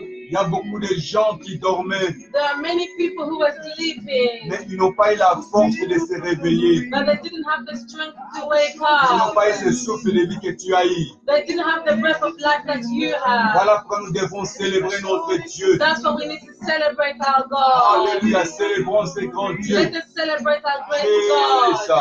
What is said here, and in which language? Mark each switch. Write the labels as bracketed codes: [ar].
[fr] Il y a beaucoup de gens qui dormaient, [en] There are many people who are sleeping, [fr] mais ils n'ont pas eu la force de se réveiller. [en] but they didn't have the strength to wake [fr] Ils n'ont [en] up. [fr] pas eu ce souffle de vie que tu as eu. [en] They didn't have the breath of life that you have. [fr] Voilà pourquoi nous devons célébrer notre Dieu. [en] That's why we need to celebrate our God. [fr] Alléluia, célébrons ce grand Dieu. [en] Let us celebrate our great God.